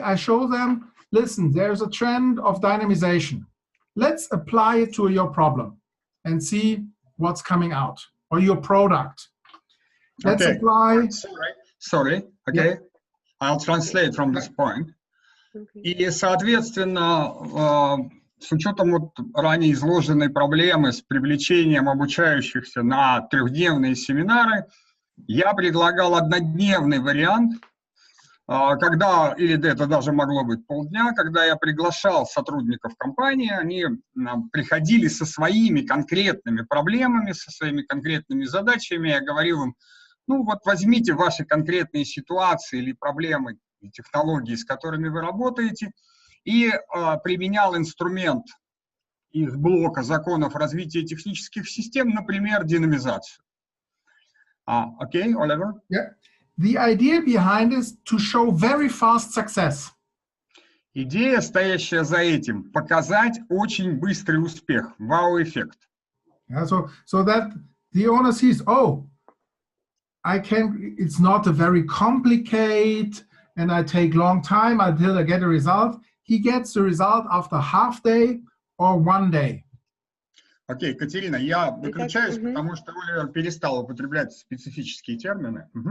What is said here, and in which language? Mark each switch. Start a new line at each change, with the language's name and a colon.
English: I show them, listen, there's a trend of dynamization. Let's apply it to your problem and see what's coming out, or your product. Let's apply. Sorry. Okay. Yeah. I'll translate from this point. Okay.
Russian: И, соответственно, с учетом вот ранее изложенной проблемы с привлечением обучающихся на трехдневные семинары, я предлагал однодневный вариант, когда, или это даже могло быть полдня, когда я приглашал сотрудников компании, они приходили со своими конкретными проблемами, со своими конкретными задачами, я говорил им, ну вот возьмите ваши конкретные ситуации или проблемы, технологии, с которыми вы работаете, и применял инструмент из блока законов развития технических систем, например, динамизацию.
English: Okay, Oliver? Yeah. The idea behind is to show very fast success.
Russian: Идея, стоящая за этим, показать очень быстрый успех, вау-эффект.
English: Yeah, so that the owner sees, oh, it's not a very complicated, and I take long time until I get a result. He gets the result after half day or one day.
Russian: Окей, Катерина, я выключаюсь, потому что Оливер перестал употреблять специфические термины.